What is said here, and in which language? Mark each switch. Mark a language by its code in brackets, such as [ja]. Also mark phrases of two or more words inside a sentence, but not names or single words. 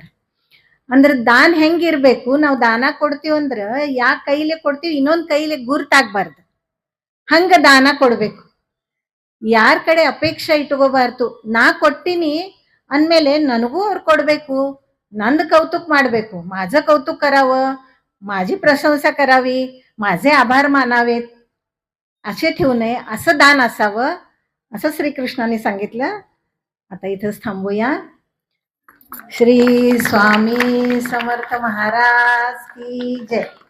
[kn] ಅಂದ್ರೆ ದಾನ ಹೆಂಗಿರ್ಬೇಕು, ನಾವು ದಾನ ಕೊಡ್ತೀವಂದ್ರೆ ಯಾ ಕೈಲೆ ಕೊಡ್ತೀವಿ, ಇನ್ನೊಂದು ಕೈಲೆ ಗುರ್ತಾಗಬಾರ್ದು, ಹಂಗ ದಾನ ಕೊಡ್ಬೇಕು. ಯಾರ ಕಡೆ ಅಪೇಕ್ಷೆ ಇಟ್ಕೋಬಾರ್ದು. ನಾ ಕೊಟ್ಟಿನಿ ಅಂದಮೇಲೆ ನನಗೂ ಅವ್ರು ಕೊಡ್ಬೇಕು, ನಂದು कौतुक ಮಾಡಬೇಕು, [mr] माझं कौतुक करावं, माझी प्रशंसा करावी, माझे आभार मानावेत, असे ठेवू नये, असं दान असावं, असं श्रीकृष्णाने सांगितलं. आता इथंच थांबूया. श्री स्वामी समर्थ महाराज की जय.